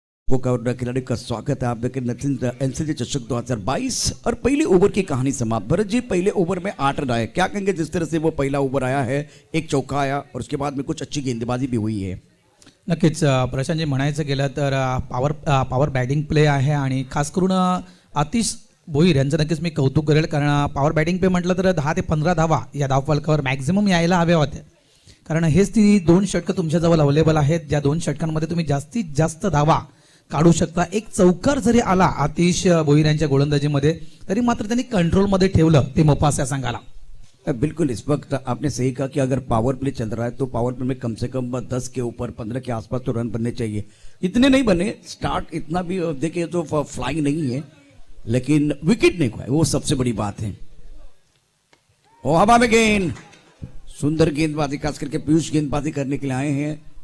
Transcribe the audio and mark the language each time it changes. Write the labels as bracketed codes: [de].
[hi] वो का खिलाड़ी का स्वागत है आपके एनसीसी चषक 2022 और पहले ओवर की कहानी समाप्त। भरत जी, पहले ओवर में 8 रन आए, क्या कहेंगे जिस तरह से वो पहला ओवर आया है, एक चौका आया और उसके बाद में कुछ अच्छी गेंदबाजी भी हुई है? [mr] नक्कीच प्रशांतजी, म्हणायचं गेलं तर पॉवर बॅटिंग प्ले आहे आणि खास करून आतिश भोईर यांचं नक्कीच मी कौतुक करेल, कारण पॉवर बॅटिंग प्ले म्हटलं तर 10 ते 15 धावा या धावफलकावर मॅक्झिमम यायला हव्या होत्या, कारण हेच ती 2 षटकं तुमच्याजवळ अवेलेबल आहेत ज्या 2 षटकांमध्ये तुम्ही जास्तीत जास्त धावा काढू शकता. एक चौकार जरी आला आतिश भोईर यांच्या गोलंदाजीमध्ये तरी मात्र त्यांनी कंट्रोलमध्ये ठेवलं ते मोपास या संघाला. [hi] बिल्कुल, इस वक्त आपने सही कहा कि अगर पावर प्ले चल रहा है तो पावर प्ले में कम से कम 10 के ऊपर 15 के आसपास तो रन बनने चाहिए. इतने नहीं बने, स्टार्ट इतना भी देखिए तो फ्लाइंग नहीं है, लेकिन विकेट नहीं खोया, वो सबसे बड़ी बात है. ओ हवा में गेंद, सुंदर गेंदबाजी, खास करके पीयूष गेंदबाजी करने के लिए आए हैं.